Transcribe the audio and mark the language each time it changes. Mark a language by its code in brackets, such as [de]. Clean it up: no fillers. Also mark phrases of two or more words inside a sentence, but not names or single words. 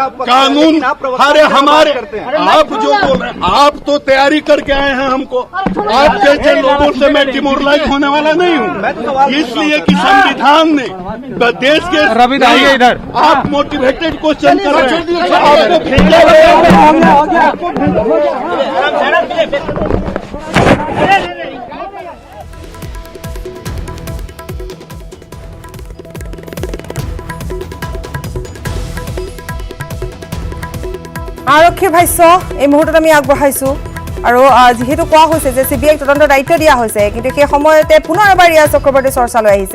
[hi] कानून अरे हमारे आप जो बोल रहे हैं, आप तो तैयारी करके आए हैं हमको। आप जैसे लोगों से मैं डिमोरलाइज होने वाला नहीं हूँ, इसलिए कि संविधान ने देश के रवि आइए इधर। आप [en] motivated question [hi] कर रहे हैं, आपको भेजा गया। [as] আৰক্ষীৰ ভাষ্য এই মুহূৰ্তত আমি আগবঢ়াইছো আৰু যিহেতু কোৱা হৈছে যে CBI তদন্ত দায়িত্ব দিয়া হৈছে, কিন্তু সেই সময়তে পুনৰ এবাৰ ৰিয়াজ চক্ৰৱৰ্তী চৰ্চালৈ আহিছে।